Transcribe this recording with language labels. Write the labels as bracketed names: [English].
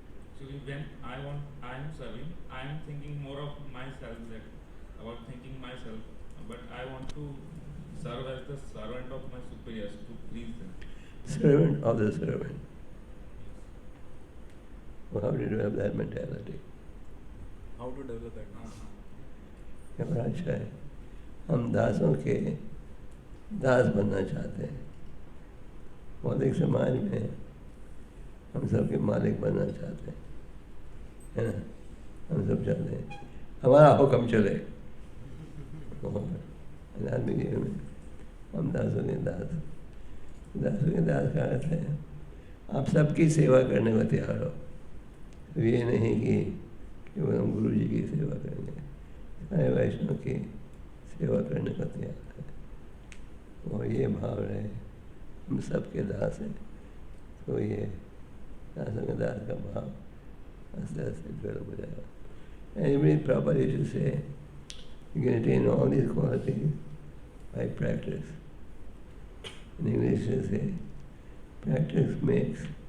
[English] Actually, when I am serving, I am thinking more of myself than about thinking myself. But I want to serve as the servant of my superiors to please them. Servant of the servant. Well, how do you have that mentality? How to develop that? [Hindi] क्या बड़ा अच्छा है. हम दासों के दास बनना चाहते हैं. भौतिक समाज में हम सबके मालिक बनना चाहते हैं, है ना. हम सब चाहते हैं हमारा हुक्म चले. आदमी जीवन में हम दासों के दास का अर्थ है आप सबकी सेवा करने को तैयार हो. तो ये नहीं कि केवल हम गुरु जी की सेवा करेंगे, सारे वैष्णव की सेवा करने को तैयार है. और ये भाव रहे हम सबके दास हैं. तो ये दासों के दास का भाव आस्ते आस्ते डेवलप हो जाएगा. [English] And very proper you should say you can attain all these qualities by practice. In English they say practice makes